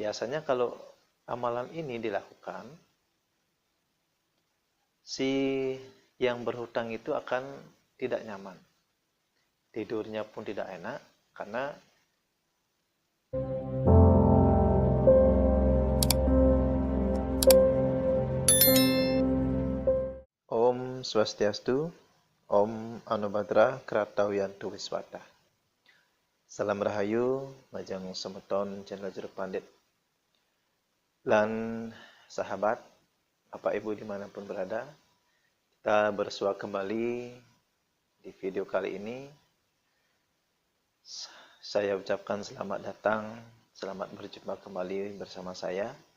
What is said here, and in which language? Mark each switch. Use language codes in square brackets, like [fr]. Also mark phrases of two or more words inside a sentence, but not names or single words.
[id] biasanya kalau amalan ini dilakukan, si yang berhutang itu akan tidak nyaman. Tidurnya pun tidak enak karena [sa] Om Swastiastu, Om Anubhadra Kratawiyantu Wiswata. [ban] Salam Rahayu, Majang Semeton Channel Jeruk Pandit. [id] Dan sahabat, Bapak Ibu dimanapun berada, kita bersua kembali di video kali ini. Saya ucapkan selamat datang, selamat berjumpa kembali bersama saya.